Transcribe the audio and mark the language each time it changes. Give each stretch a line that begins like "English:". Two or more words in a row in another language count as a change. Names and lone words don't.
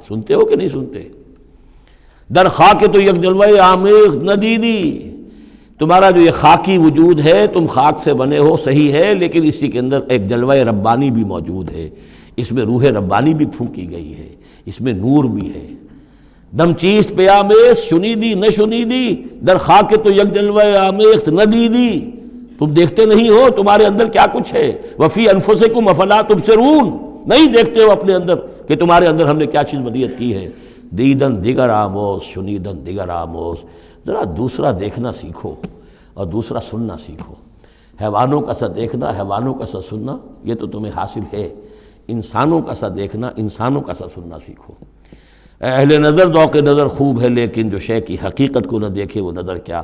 Urdu: سنتے ہو کہ نہیں سنتے؟
Persian: در خاک تو یک جلوہ آمیخت ندیدی،
Urdu: تمہارا جو یہ خاکی وجود ہے تم خاک سے بنے ہو صحیح ہے، لیکن اسی کے اندر ایک جلوہ ربانی بھی موجود ہے، اس میں روح ربانی بھی پھونکی گئی ہے، اس میں نور بھی ہے.
Persian: دم چیست پیامیست، شنیدی نہ شنیدی، در خاک تو یک جلوہ آمیخت ندیدی،
Urdu: تم دیکھتے نہیں ہو تمہارے اندر کیا کچھ ہے.
Arabic: وفی انفسکم افلا تبصرون،
Urdu: نہیں دیکھتے ہو اپنے اندر کہ تمہارے اندر ہم نے کیا چیز ودیعت کی ہے.
Persian: دیدن دیگر آموز، شنیدن دیگر آموز.
Urdu: ذرا دوسرا دیکھنا سیکھو اور دوسرا سننا سیکھو. حیوانوں کا سا دیکھنا، حیوانوں کا سا سننا یہ تو تمہیں حاصل ہے. انسانوں کا سا دیکھنا، انسانوں کا سا سننا سیکھو. اہل نظر ذوق نظر خوب ہے، لیکن جو شے کی حقیقت کو نہ دیکھے وہ نظر کیا.